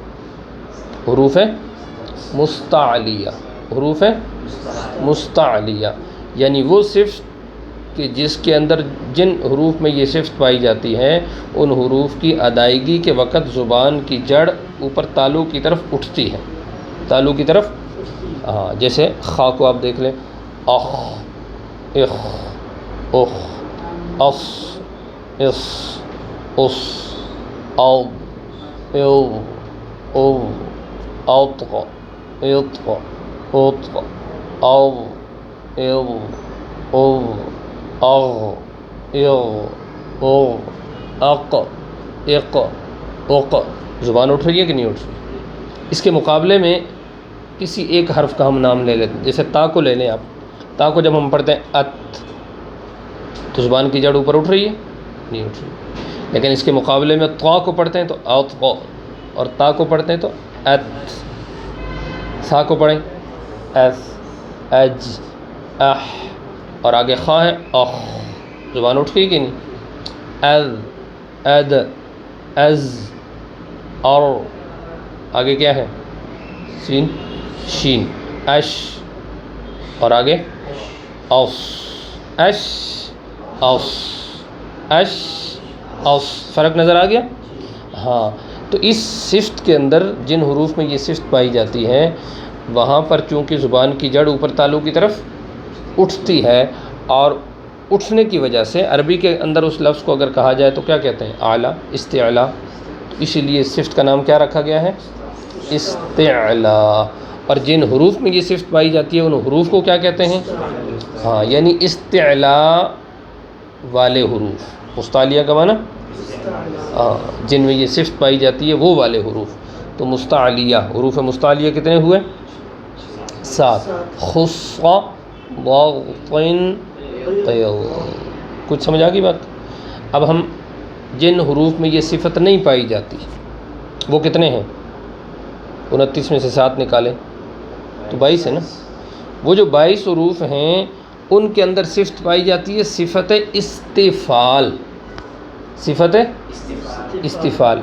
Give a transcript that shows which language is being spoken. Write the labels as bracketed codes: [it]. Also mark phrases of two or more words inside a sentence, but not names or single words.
[ur] حروف مستعلیہ، حروف مستعلیہ، یعنی وہ صفت کہ جس کے اندر جن حروف میں یہ صفت پائی جاتی ہے ان حروف کی ادائیگی کے وقت زبان کی جڑ اوپر تالو کی طرف اٹھتی ہے، تالو کی طرف۔ ہاں، جیسے خا کو آپ دیکھ لیں، اخ، اخ، اخ، اس، اس، اس، او، او، او، اوطق، اطق، اوطق، او، او، او، اغ، اغ، او، اق، اق، اق۔ زبان اٹھ رہی ہے کہ نہیں اٹھ رہی؟ اس کے مقابلے میں کسی ایک حرف کا ہم نام لے لیتے ہیں، جیسے تا کو لے لیں آپ۔ تا کو جب ہم پڑھتے ہیں ات، تو زبان کی جڑ اوپر اٹھ رہی ہے؟ نہیں اٹھ رہی۔ لیکن اس کے مقابلے میں طا کو پڑھتے ہیں تو اطق، اور تا کو پڑھتے ہیں تو ات۔ سا کو پڑھیں ایس، اج، اح، اور آگے خا ہے اخ، زبان اٹھ گئی کہ نہیں؟ اذ، اد، از، اور آگے کیا ہے؟ سین، شین، اش، اور آگے اوس، اش، اوس، اش، اوس۔ فرق نظر آ گیا؟ ہاں، تو اس صفت کے اندر جن حروف میں یہ صفت پائی جاتی ہے وہاں پر چونکہ زبان کی جڑ اوپر تالو کی طرف اٹھتی ہے، اور اٹھنے کی وجہ سے عربی کے اندر اس لفظ کو اگر کہا جائے تو کیا کہتے ہیں؟ اعلیٰ، استعلاء۔ تو اسی لیے اس صفت کا نام کیا رکھا گیا ہے؟ استعلاء۔ اور جن حروف میں یہ صفت پائی جاتی ہے ان حروف کو کیا کہتے ہیں؟ ہاں، یعنی استعلاء والے حروف، مستعلیہ کا معنی جن میں یہ صفت پائی جاتی ہے وہ والے حروف۔ تو مستعلیہ، حروف مستعلیہ کتنے ہوئے؟ 7۔ خص، ضغط، طیض۔ کچھ سمجھ آ گئی بات؟ اب ہم جن حروف میں یہ صفت نہیں پائی جاتی وہ کتنے ہیں؟ 29 میں سے 7 نکالیں تو 22 ہے نا۔ وہ جو 22 حروف ہیں ان کے اندر صفت پائی جاتی ہے صفت استفال، صفت استفال۔